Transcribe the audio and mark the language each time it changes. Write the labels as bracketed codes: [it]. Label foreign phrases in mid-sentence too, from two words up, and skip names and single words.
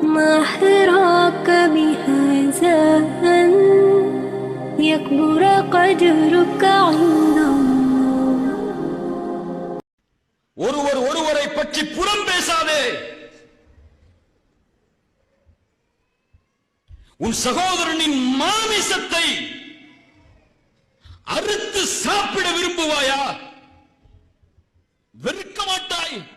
[ar] ما حراك بهذا أن يكبر قدرك عند الله. [ta] ஒருவர் ஒருவரை பற்றி புறம் பேசாதே. உன் சகோதரனின் மாமிசத்தை அறுத்து சாப்பிட விரும்புவாயா? வெறுக்க மாட்டாய்.